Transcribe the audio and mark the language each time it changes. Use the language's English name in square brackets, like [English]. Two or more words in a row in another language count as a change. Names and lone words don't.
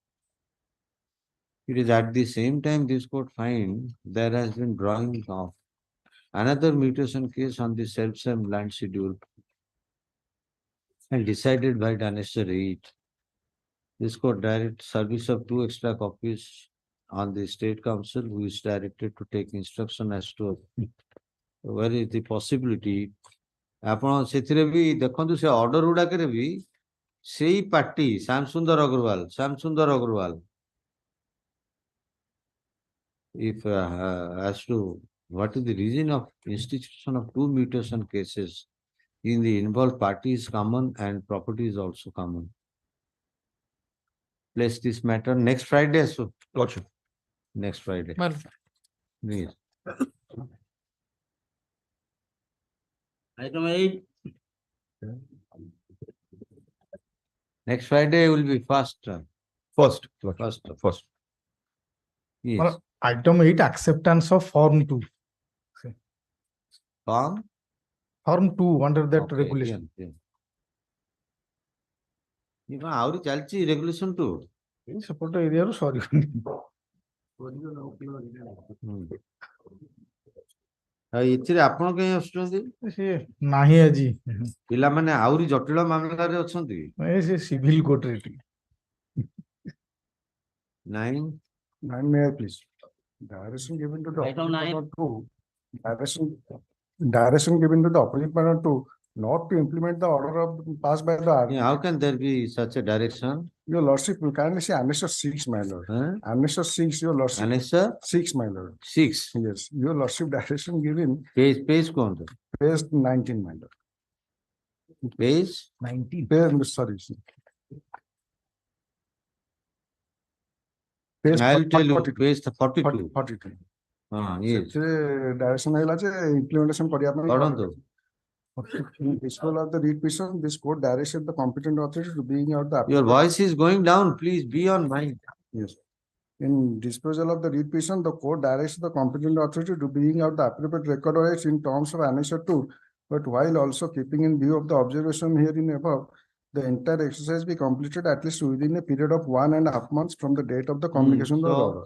[English] It is at the same time this court find there has been drawing of another mutation case on the self-same land schedule and decided by annexure 8. This court direct service of 2 extra copies on the state council, who is directed to take instruction as to where is the possibility. [Odia] ଆପଣ ସେଥିରେ ବି ଦେଖନ୍ତୁ ସେ order ଗୁଡାକରେ ବି ସେଇ ପାର୍ଟି ଶ୍ୟାମସୁନ୍ଦର ଅଗ୍ରୱାଲ [English] if as to what is the reason of institution of two mutation cases in the involved party is common and property is also common. Place this matter next Friday. So, Lordship. Next Friday. Well, Please. Item 8. Next Friday will be first. First. Yes. Well, item 8, acceptance of form 2. Form 2 under that regulation. [Odia] ଆହୁରି ଚାଲିଛି ରେଗୁଲେସନ ଟୁ ସେପଟ ଏରିଆରୁ ସରିବନି। ଏଥିରେ ଆପଣ କାହିଁ ଆସୁଛନ୍ତି? ନାହିଁ ଆଜି ପିଲାମାନେ ଆହୁରି ଜଟିଳ ମାମଲାରେ ଅଛନ୍ତି। ସେ ସିଭିଲ କୋର୍ଟରେ ଏଠି। [English] 9 may I please? Direction given to the Item 9. Direction given to the opposite panel to not to implement the order of passed by the. How can there be such a direction? Your lordship, you kindly see annexure 6, my lord. Annexure 6, your lordship. Annexure 6, my lord. 6. Yes, your lordship direction given. [Hindi] Page कौन? [English] Page 19, my lord. Page 19. Page, sorry. Page I'll tell you, 42. page 42. 42. Yes. [Hindi] Direction है लाचे implementation करिया अपने। पढ़ो तो। [English] Disposal of the read petition, this court directed the competent authority to bring out the. Your voice is going down. Please be on mic. Yes. In disposal of the read petition, the court directs the competent authority to bring out the appropriate record of it in terms of annexure 2, but while also keeping in view of the observation herein above, the entire exercise be completed at least within a period of 1.5 months from the date of the communication of the order.